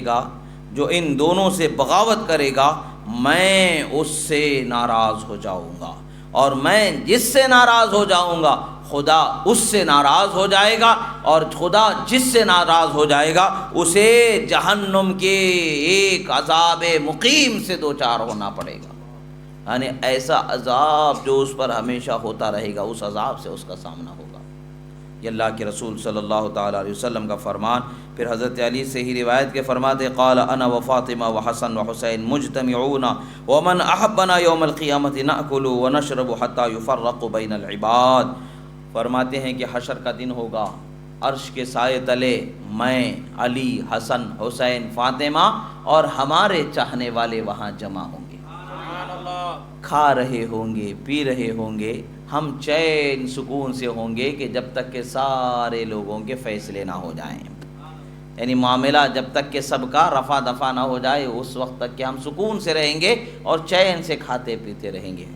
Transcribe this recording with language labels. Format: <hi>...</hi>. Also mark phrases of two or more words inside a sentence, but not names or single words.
<ur>گا، جو ان دونوں سے بغاوت کرے گا میں اس سے ناراض ہو جاؤں گا، اور میں جس سے ناراض ہو جاؤں گا خدا اس سے ناراض ہو جائے گا، اور خدا جس سے ناراض ہو جائے گا اسے جہنم کے ایک عذاب مقیم سے دوچار ہونا پڑے گا، یعنی ایسا عذاب جو اس پر ہمیشہ ہوتا رہے گا، اس عذاب سے اس کا سامنا ہوگا۔ یہ اللہ کے رسول</ur> <ar>صلی اللہ تعالیٰ علیہ وسلم</ar> <ur>کا فرمان۔ پھر حضرت علی سے ہی روایت کے فرماتے</ur> <ar>قال انا و فاطمہ و حسن و حسین مجتمعون ومن احبنا یوم القیامت ناکل و نشرب حتی یفرق بین العباد۔</ar> <ur>فرماتے ہیں کہ حشر کا دن ہوگا، عرش کے سائے تلے میں، علی، حسن، حسین، فاطمہ اور ہمارے چاہنے والے وہاں جمع ہوں گے، کھا رہے ہوں گے، پی رہے ہوں گے، ہم چین سکون سے ہوں گے کہ جب تک کہ سارے لوگوں کے فیصلے نہ ہو جائیں، یعنی معاملہ جب تک کہ سب کا رفع دفع نہ ہو جائے اس وقت تک کہ ہم سکون سے رہیں گے اور چین سے کھاتے پیتے رہیں گے۔</ur>